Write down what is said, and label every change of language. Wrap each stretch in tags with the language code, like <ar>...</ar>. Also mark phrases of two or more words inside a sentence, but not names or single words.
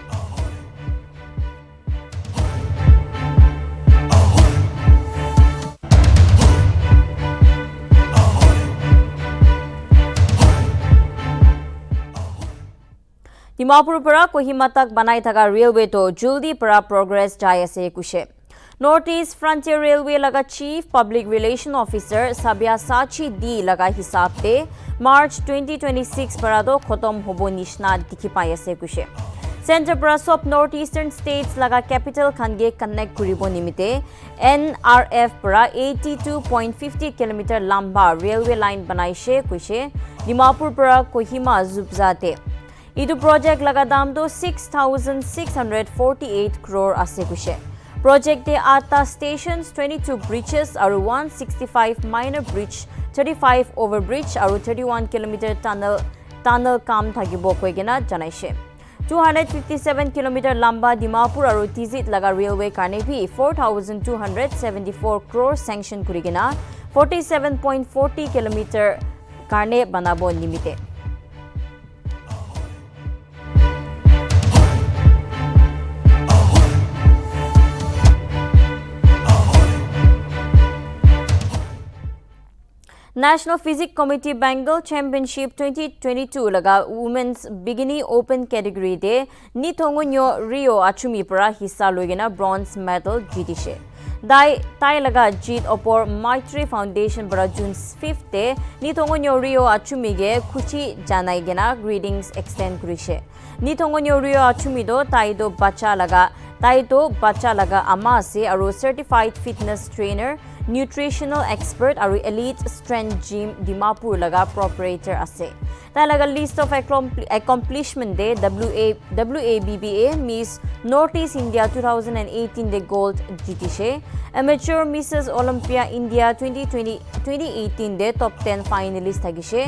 <nag>Dimapur para Kohima tak banai thaka railway to juldi para progress jai ase kushe. Northeast Frontier Railway laga</nag> <en>Chief Public Relation Officer</en> <nag>Sabyasachi D laga hisab te March 2026 para do khotom hobo nishna dikhi pai ase kushe. Center para sob Northeastern States laga capital khange connect kuribo nimite NRF para 82.50 km lamba</nag> <en>railway line</en> <nag>banaishe kushe. Dimapur para Kohima zubzate. Itu project laga dam do 6,648 crore ase kushe. Project de 8 stations, 22 bridges aru 165</nag> <en>minor bridge,</en> <nag>35 overbridge aru 31 km tunnel kam thagibo koigena janaise. 257 km lamba Dimapur aru Tizit laga railway karne bhi 4,274 crore sanction kurigena 47.40 km karne banabo nimite. National Physics Committee Bengal Championship 2022 laga Women's Bikini Open category de Nithongonyo Rio Achumi para hissa loigena</nag> <en>bronze medal</en> <nag>jitishe. Tai laga jit opor Maitri Foundation para June 5th de Nithongonyo Rio Achumi ge khuchi janai gena</nag> <en>greetings extend</en> <nag>kurishe. Nithongonyo Rio Achumi do tai do bacha laga ama ase aro</nag> <en>certified fitness trainer nutritional expert</en> <nag>aru elite strength gym Dimapur laga proprietor ase. Ta laga</nag> <en>list of accomplishment</en> <nag>de WABBA Miss Northeast India 2018 de gold jitishe. Amateur Mrs Olympia India 2018 de</nag> <en>top 10 finalist</en> <nag>thagishe.</nag>